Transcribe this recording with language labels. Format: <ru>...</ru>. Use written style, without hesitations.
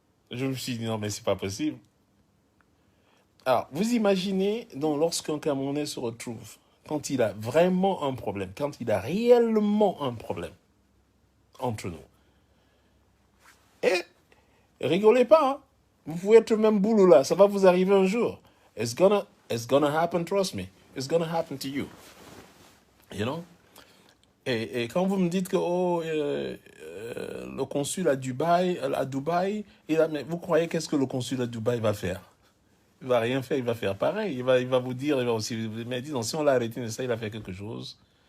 <fr>Je me suis dit, non, mais c'est pas possible. Alors, vous imaginez, donc, lorsqu'un Camerounais se retrouve, quand il a vraiment un problème, quand il a réellement un problème entre nous. Et rigolez pas, hein. Vous pouvez être même boulot là, ça va vous arriver un jour.</fr> <en>It's gonna happen, trust me. It's gonna happen to you. You know?</en> <fr>Et quand vous me dites que le consul à Dubaï, mais vous croyez qu'est-ce que le consul à Dubaï va faire? Il va rien faire, il va faire pareil. Il va vous dire, il va aussi, mais disons, si on l'a arrêté, ça, il a fait quelque chose.</fr>